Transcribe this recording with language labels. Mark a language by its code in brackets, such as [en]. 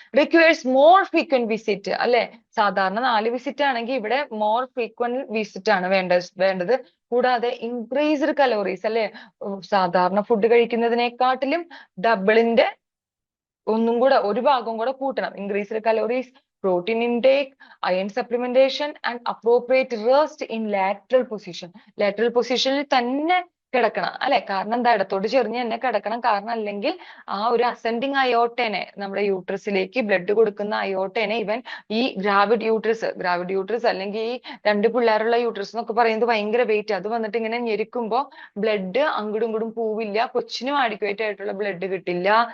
[en] requires more frequent visit, [ml] അല്ലെ, സാധാരണ 4 visit ആണെങ്കിൽ ഇവിടെ മോർ ഫ്രീക്വന്റ് വിസിറ്റ് ആണ് വേണ്ടത്. കൂടാതെ ഇൻക്രീസ്ഡ് കലോറീസ്, അല്ലെ, സാധാരണ ഫുഡ് കഴിക്കുന്നതിനെക്കാട്ടിലും ഡബിളിന്റെ ഒന്നും കൂടെ ഒരു ഭാഗം കൂടെ കൂട്ടണം. [en] Increased calories, protein intake, iron supplementation and appropriate rest in lateral position. [ml] lateral positionൽ തന്നെ കിടക്കണം, അല്ലെ, കാരണം എന്താ? ഇടത്തോട്ട് ചെറിഞ്ഞ് തന്നെ കിടക്കണം. കാരണം അല്ലെങ്കിൽ ആ ഒരു അസെൻഡിങ് അയോട്ടേനെ, നമ്മുടെ യൂട്രസിലേക്ക് ബ്ലഡ് കൊടുക്കുന്ന അയോട്ടേനെ ഇവൻ ഈ ഗ്രാവിഡ് യൂട്രസ് അല്ലെങ്കിൽ ഈ 2 പിള്ളേരുള്ള യൂട്രസ് എന്നൊക്കെ പറയുന്നത് ഭയങ്കര വെയിറ്റ്, അത് വന്നിട്ട് ഇങ്ങനെ ഞെരുക്കുമ്പോ ബ്ലഡ് അങ്ങോട്ടും ഇങ്ങോട്ടും പോവില്ല, കൊച്ചിനും ആഡിക്വേറ്റ് ആയിട്ടുള്ള ബ്ലഡ് കിട്ടില്ല.